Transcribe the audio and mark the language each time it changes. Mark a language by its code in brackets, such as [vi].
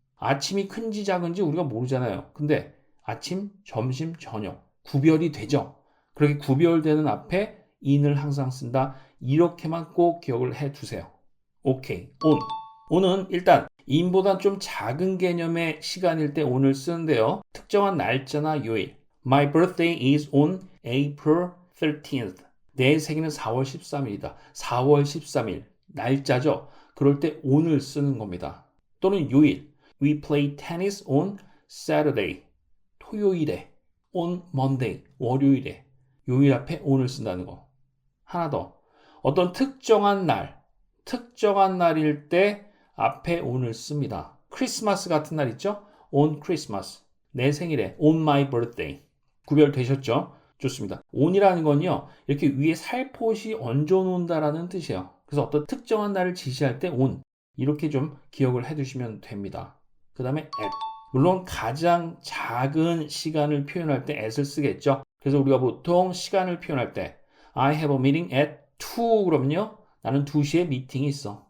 [ko] 아침이 큰지 작은지 우리가 모르잖아요. 근데 아침, 점심, 저녁 구별이 되죠. 그렇게 구별되는 앞에 in을 항상 쓴다. 이렇게만 꼭 기억을 해두세요. 오케이. on. on은 일단 in보다 좀 작은 개념의 시간일 때 on을 쓰는데요. 특정한 날짜나 요일. [en] My birthday is on April 13th. [ko] 내 생일은 4월 13일이다. 4월 13일. 날짜죠. 그럴 때 on을 쓰는 겁니다. 또는 요일. [en] We play tennis on Saturday. [ko] 토요일에. on Monday. 월요일에. 요일 앞에 on을 쓴다는 거. 하나 더. 어떤 특정한 날일 때 앞에 on을 씁니다. 크리스마스 같은 날 있죠? [en] on Christmas. [ko] 내 생일에 on my birthday. 구별되셨죠? 좋습니다. on이라는 건요, 이렇게 위에 살포시 얹어놓는다라는 뜻이에요. 그래서 어떤 특정한 날을 지시할 때 on. 이렇게 좀 기억을 해두시면 됩니다. 그 다음에 at. 물론 가장 작은 시간을 표현할 때 at을 쓰겠죠. 그래서 우리가 보통 시간을 표현할 때 I have a meeting at 2 그러면요, 나는 2시에 미팅이 있어.